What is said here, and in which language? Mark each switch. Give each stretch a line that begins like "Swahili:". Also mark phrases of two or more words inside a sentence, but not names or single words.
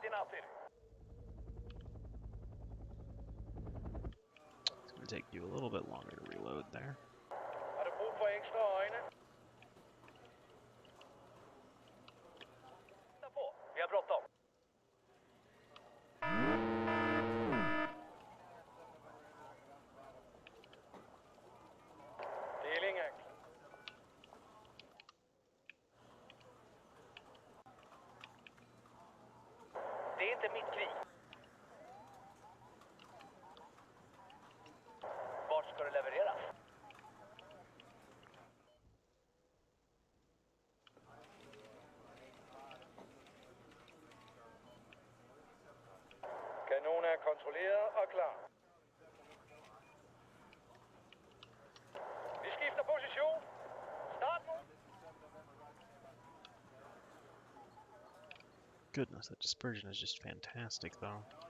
Danish: stilling.
English: It's gonna take you a little bit longer to reload there.
Danish: Har du brug for ekstra øjne?
Swedish: På. Vi har bråttom.
Danish: Deling er klar.
Swedish: Det är inte mitt krig. Vart ska det levereras?
Danish: Kanon er kontrolleret og klar. Vi skifter position. Start nu.
English: Goodness, that dispersion is just fantastic, though.